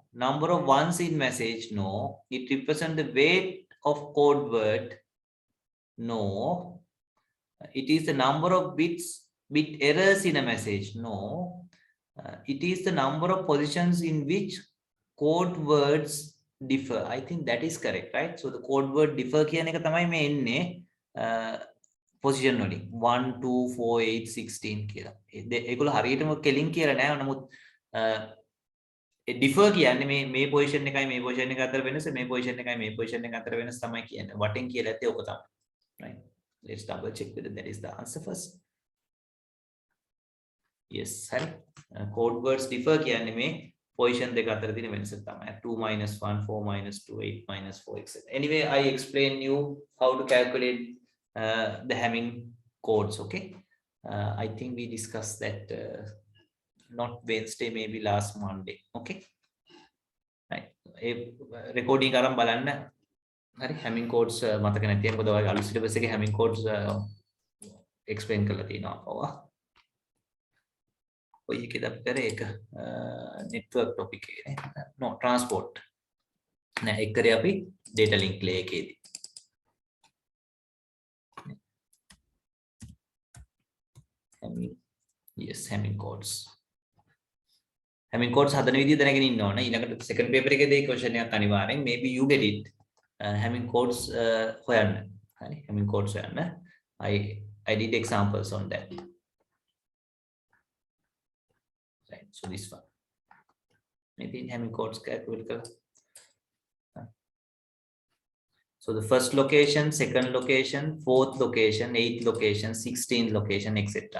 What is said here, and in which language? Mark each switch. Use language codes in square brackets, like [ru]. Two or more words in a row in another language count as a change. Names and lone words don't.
[en] Number of ones in message, no. It represents the weight of code word, no. It is the number of bit errors in a message, no. It is the number of positions in which code words differ. I think that is correct, right? So the code word differ [si] කියන එක තමයි මේ එන්නේ position වලින් 1 2 4 8 16 කියලා. ඒගොල්ලෝ හරියටම කෙලින් කියලා නෑ. නමුත් differ කියන්නේ මේ position එකයි මේ position එක අතර වෙනස, මේ position එකයි මේ position එක අතර වෙනස තමයි කියන්නේ. වටෙන් කියලා ඇත්තේ ඔක තමයි. [en] Right? Let's double check whether that is the answer first. [si] Yes, හරි. [en] Code words differ [si] කියන්නේ මේ position දෙක අතර තියෙන වෙනස තමයි. [en] 2 minus 1, 4 minus 2, 8 minus 4, etc. Anyway, I explain you how to calculate the Hamming codes. Okay. I think we discussed that not Wednesday, maybe last Monday. Okay. Right. Recording [si] අරං බලන්න. Hari Hamming codes මතක නැති මොකද ඔය අලුත් සිලබස් එකේ Hamming codes explain කරලා තියෙනවා පවා. ඔය එකේද අපි කරේ ඒක [en] network topic [si] එකේ නේ. [en] No transport. [si] නෑ ඒක කරේ අපි [en] data link layer [si] එකේදී. [en] Hamming yes Hamming codes. [si] Hamming codes හදන විදිය දැනගෙන ඉන්න ඕන. [en] ඊළඟට second paper එකේදී question [si] එකක් අනිවාර්යෙන් [en] maybe you get it. [si] Hamming codes හොයන්න. හරි Hamming codes හොයන්න. [en] I did examples on that. Right. So this one. Maybe in Hamming codes calculate. So the first location, second location, fourth location, 8th location, 16th location, etc.